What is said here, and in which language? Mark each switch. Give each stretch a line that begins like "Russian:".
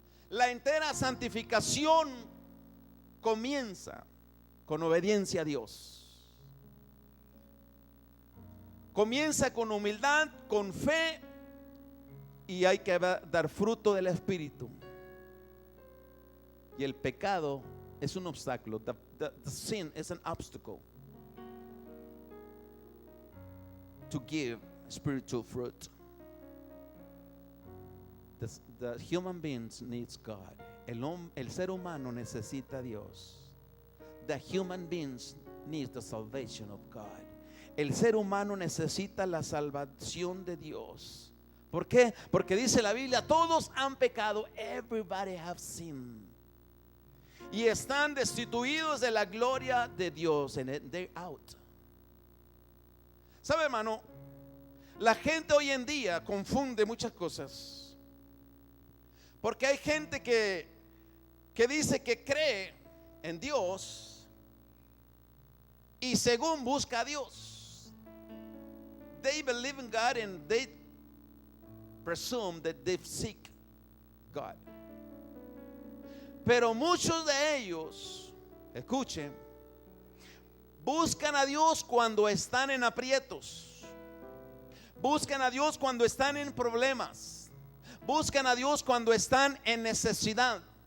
Spanish: La entera santificación comienza con obediencia a Dios. Comienza con humildad, con fe, y hay que dar fruto del Espíritu. Y el pecado es un obstáculo.
English: The sin is an obstacle to give spiritual fruit. The human beings needs God.
Spanish: El ser humano necesita a Dios.
English: The human beings needs the salvation of God.
Spanish: El ser humano necesita la salvación de Dios. ¿Por qué? Porque dice la Biblia, todos han pecado.
English: Everybody have sinned.
Spanish: Y están destituidos de la gloria de Dios.
English: And they're out.
Spanish: ¿Sabe, hermano? La gente hoy en día confunde muchas cosas. Porque hay gente que dice que cree en Dios y según busca a Dios.
English: They believe in God and they presume that they seek God.
Spanish: Pero muchos de ellos, escuchen, buscan a Dios cuando están en aprietos. Buscan a Dios cuando están en problemas. Buscan a Dios cuando están en necesidad.